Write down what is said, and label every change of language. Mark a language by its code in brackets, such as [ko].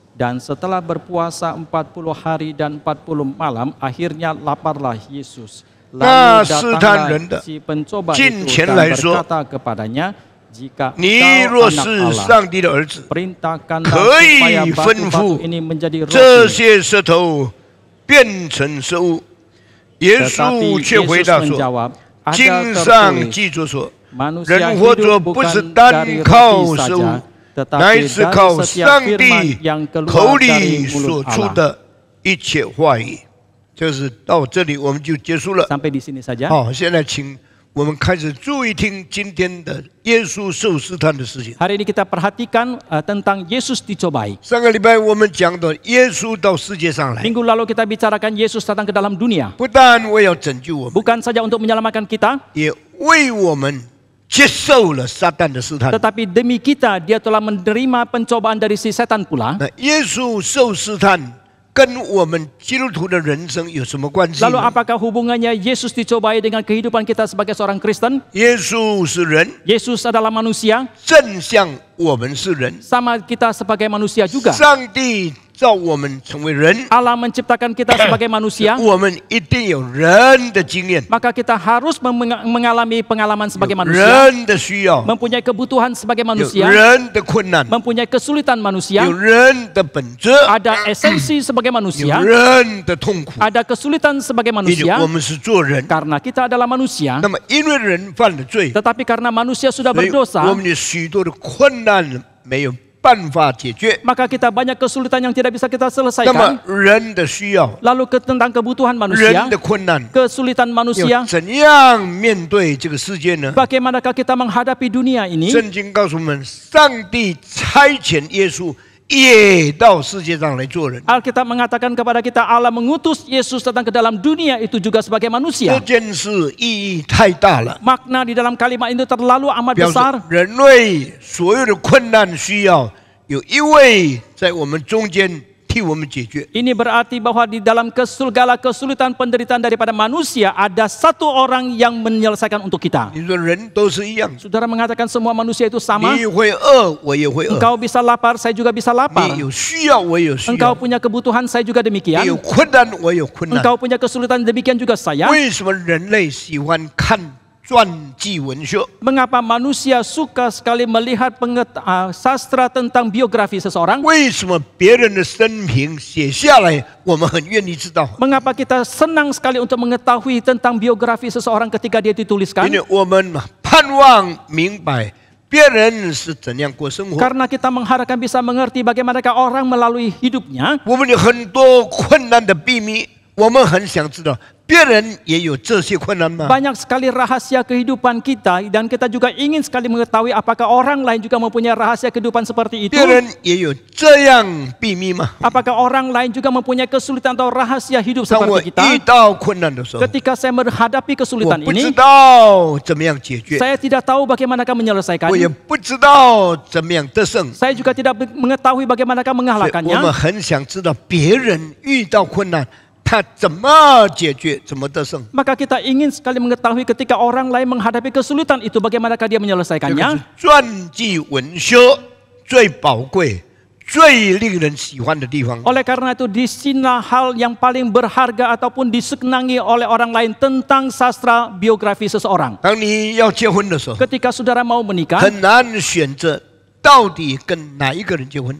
[id] Dan setelah berpuasa 40 hari dan 40 malam, akhirnya laparlah Yesus. Lalu datanglah si pencoba itu dan berkata kepadanya, jika engkau anak Allah, perintahkanlah supaya batu-batu ini menjadi roti. [zh] 这些石头变成食物。耶稣却回答说：“经上记着说，人活着不是单靠食物，乃是靠上帝口里所出的一切话语。” 就是到这里我们就结束了。 [id] Sampai di sini saja. [zh] 好，现在请我们开始注意听今天的耶稣受试探的事情。 [id] Hari ini kita perhatikan tentang Yesus dicobai. [zh] 上个礼拜我们讲到耶稣到世界上来， [id] Minggu lalu kita bicarakan Yesus datang ke dalam dunia. [zh] 不但为要拯救我们， [id] Bukan saja untuk menyelamatkan kita, [zh] 也为我们接受了撒旦的试探。 [id] tetapi demi kita dia telah menerima pencobaan dari si setan pula. [zh] 那耶稣受试探跟我们基督徒的人生有什么关系 [id] Lalu [zh] 呢？ [id] apakah hubungannya Yesus dicobai dengan kehidupan kita sebagai seorang Kristen? [zh] 耶稣是人， [id] Yesus adalah manusia, [zh] 正像我们是人。 [id] sama kita sebagai manusia juga. [zh] 上帝造我们成为人， [id] Allah menciptakan kita sebagai manusia, [zh] 我们一定有人的经验， [id] maka kita harus mengalami pengalaman sebagai [zh] 有 [id] manusia, [zh] 人的需要， [id] mempunyai kebutuhan sebagai [zh] 有 [id] manusia, [zh] 人的困难， [id] mempunyai kesulitan manusia, [zh] 有人的本质， [id] ada esensi sebagai [zh] 有 [id] manusia, [zh] 人的痛苦。 [id] ada kesulitan sebagai [zh] 因为 [id] manusia, [zh] 我们是做人， [id] karena kita adalah manusia. [zh] 那么因为人犯了罪， [id] Tetapi karena manusia sudah [zh] 所以 [id] berdosa, [zh] 我们有许多的困难没有办法解决。 [id] maka kita banyak kesulitan yang tidak bisa kita [zh] 那么 [id] selesaikan. [zh] 人的需要， [id] Lalu tentang kebutuhan [zh] 人 [id] manusia, [zh] 的困难， [id] kesulitan [zh] 要 [id] manusia, [zh] 怎样面对这个世界呢？ [id] bagaimanakah kita menghadapi dunia ini? [zh] 圣经告诉我们，上帝差遣耶稣也到世界上来做人。 [id] Alkitab mengatakan kepada kita Allah mengutus Yesus datang ke dalam dunia itu juga sebagai [zh] 这 [id] manusia. [zh] 件事意义太大了， [id] Makna di dalam kalimat itu terlalu amat [zh] 表示 [id] besar. [zh] 人类所有的困难需要有一位在我们中间替我们解决。 [id] Ini berarti bahwa di dalam segala kesulitan penderitaan daripada manusia ada satu orang yang menyelesaikan untuk kita. [zh] 你说人都是一样， [id] Saudara mengatakan semua manusia itu sama. [zh] 你会饿，我也会饿； [id] Engkau bisa lapar, saya juga bisa lapar. [zh] 你有需要，我也有需 [id] Engkau [zh] 要； [id] punya kebutuhan, saya juga [zh] 你 [id] demikian. [zh] 有困难，我也有困难。 [id] Engkau punya kesulitan, demikian juga saya. [zh] 为什么人类喜欢看传记文学？ [id] Mengapa manusia suka sekali melihat sastra tentang biografi seseorang? [zh] 为什么别人的生平写下来，我们很愿意知道？ [id] Mengapa kita senang sekali untuk mengetahui tentang biografi seseorang ketika dia dituliskan? [zh] 因为我们盼望明白别人是怎样过生活。 [id] Karena kita mengharapkan bisa mengerti bagaimanakah orang melalui hidupnya. [zh] 我们有很多困难的秘密，我们很想知道别人也有这些困难吗？ [id] Banyak sekali rahasia kehidupan kita dan kita juga ingin sekali mengetahui apakah orang lain juga mempunyai rahasia kehidupan seperti itu. [zh] 别人也有这样秘密吗？ [id] Apakah orang lain juga mempunyai kesulitan atau rahasia hidup [zh] 当我 [id] seperti kita? [zh] 遇到困难的时候， [id] Ketika saya menghadapi [zh] 我 [id] kesulitan [zh] 不知 [id] ini, [zh] 道怎么样解决， [id] saya tidak tahu bagaimanakah [zh] 我也 [id] menyelesaikannya. [zh] 不知道怎么样得胜。 [id] Saya juga tidak mengetahui bagaimanakah [zh] 所以我们 [id] mengalahkannya. [zh] 很想知道别人遇到困难，他怎么解决，怎么得胜。 [id] Maka kita ingin sekali mengetahui ketika orang lain menghadapi kesulitan itu bagaimanakah dia [zh] 这个是 [id] menyelesaikannya. [zh] 传记文学最宝贵、最令人喜欢的地方。 [id] Oleh karena itu, di sinilah hal yang paling berharga ataupun disenangi oleh orang lain tentang sastra biografi seseorang. [zh] 当你要结婚的时候， [id] Ketika saudara mau menikah, [zh] 很难选择到底跟哪一个人结婚。